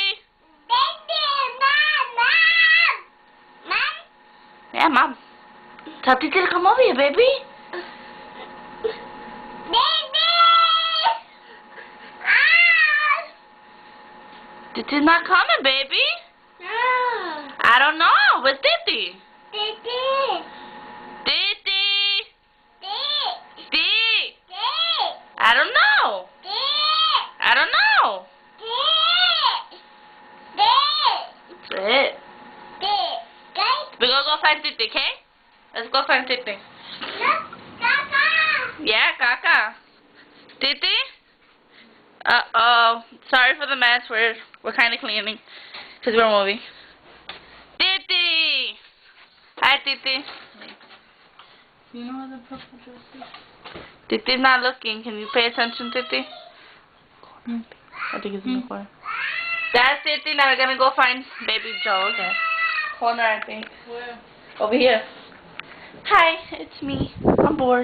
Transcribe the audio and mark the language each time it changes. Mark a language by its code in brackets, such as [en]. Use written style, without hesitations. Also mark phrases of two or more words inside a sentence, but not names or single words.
[en] Titi. Mom. Mom. Yeah, Mom. Tell Titi to come over here, baby. Titi's not coming, baby. No. I don't know. Where's Titi? Titi. Titi. Titi. Titi. Titi. I don't know. Titi. I don't know. Titi. That's it. Titi. We're gonna go find Titi, okay? Let's go find Titi. Yeah, Kaka. Titi? Uh-oh. Sorry for the mess. We're kind of cleaning because we're moving. Titi! Hi, Titi. You know where the purple dress is? Titi's not looking. Can you pay attention, Titi? I think it's in the corner. That's Titi. Now we're going to go find baby Joe. Okay. Corner, I think. Where? Over here. Hi, it's me. I'm bored.